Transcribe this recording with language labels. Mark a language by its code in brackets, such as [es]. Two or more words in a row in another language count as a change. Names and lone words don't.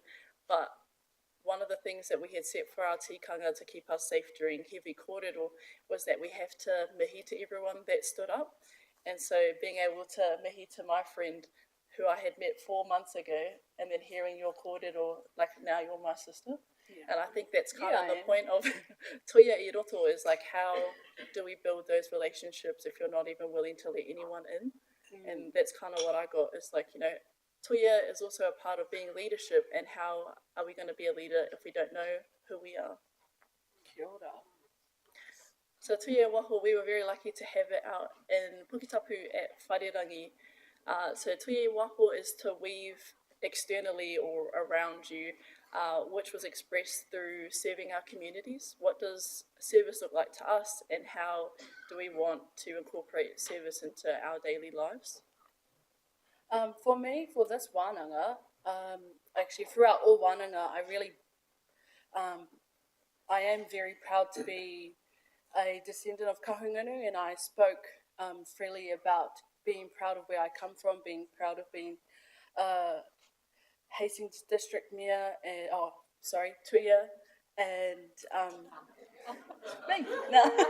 [en] But one of the things that we had set for our tikanga to keep us safe during heavy kōrero was that we have to mihi to everyone that stood up. And so being able to mihi to my friend who I had met 4 months ago, and then hearing your kōrero, like, now you're my sister. Yeah. And I think that's kind of the point of [mi] tuia I roto, [en] is like, how do we build those relationships if you're not even willing to let anyone in? And that's kind of what I got. It's like, you know, tuia is also a part of being leadership, and how are we going to be a leader if we don't know who we are? [mi] Kia ora. So tuia waho, [en] we were very lucky to have it out in Puketapu at Wharerangi. So [mi] tuia waho [en] is to weave externally or around you, which was expressed through serving our communities. What does service look like to us, and how do we want to incorporate service into our daily lives? For me, for this wānanga, actually throughout all Wananga, I am very proud to be a descendant of Kahungunu, and I spoke freely about being proud of where I come from, being proud of being Hastings District Mayor, and Tuia, and me, no.